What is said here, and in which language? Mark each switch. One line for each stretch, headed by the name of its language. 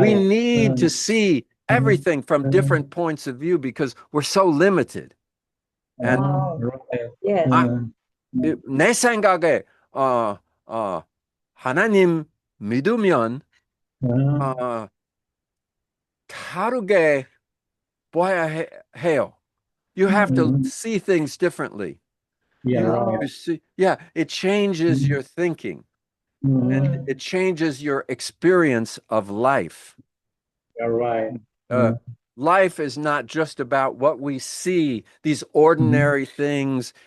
English: we need to see everything from different points of view because we're so limited. And right. Yes.
Korean: 내 생각에 하나님 믿으면 다르게 봐야 해요.
English: You have to see things differently. Yeah, You see, yeah, it changes your thinking and right. it changes your experience of life. Yeah, right. Life is not just about what we see, these ordinary things.